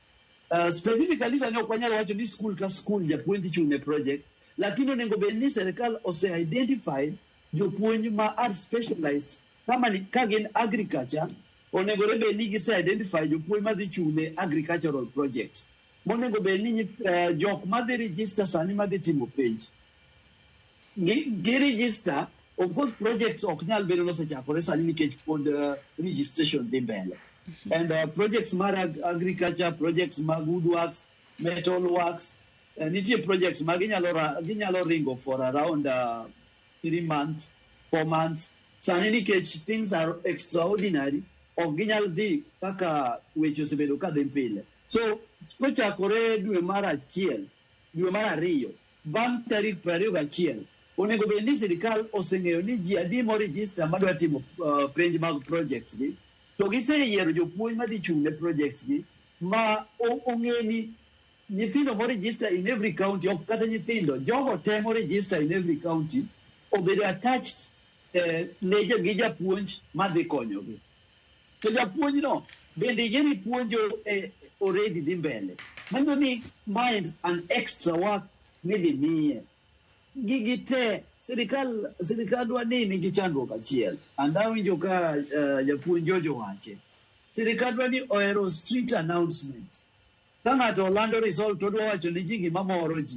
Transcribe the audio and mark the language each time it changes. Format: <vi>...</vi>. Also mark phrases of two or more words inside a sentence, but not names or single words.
<luo>Specifically sani ok wanyalo wacho ni school ka school japuonj dhi chung'ne project, lakini onego bed ni sirkal ose-identify jopuonj ma</luo> <en>are specialized</en> <luo>ka gin agriculture onego bed ni gise-identify jopuonj madhi chung'ne</luo> <en>agricultural projects</en> <luo>monego bed ni jok madhi register sani madhi timo penj gi register.</luo> <en>Of course projects</en> <luo>ok nyal bedo nosechakore sani nikech pod registration dhi mbele.</luo> <en>And projects mar agriculture, projects mag woodworks, metal works,</en> <luo>nitie projects ma ginyalo ringo</luo> <en>for around 3 months, 4 months.</en> <luo>Sani nikech</luo> <en>things are extraordinary,</en> <luo>ok ginyal dhi kaka weche osebedo ka dhi pile. So kochakore dwe mar 1, dwe mar 2 bang' tarik 21 onego bed ni sirkal oseng'eyo ni ji adi moregister madwa timo penj mag projects gi to giseyiero jopuonj madhi chung'ne projects gi ma ong'e ni nyithindo moregister</luo> <en>in every county,</en> <luo>ok kata nyithindo, jogo te moregister</luo> <en>in every county</en> <luo>obedo attached gi japuonj madhi konyogi. To japuonj no bende yeni puonjo already dhi mbele. Mano ni</luo> <en>mind an extra work</en> <luo>nidhi miye. Gigi te sirkal dwa ni nigi chandruok achiel. Andawinjo ka japuonj Jojo wache. Sirkal dwa ni ohero</luo> <en>street announcement.</en> <luo>Ka ng'ato olando result to dwa wacho ni ji gima moro ji.</luo>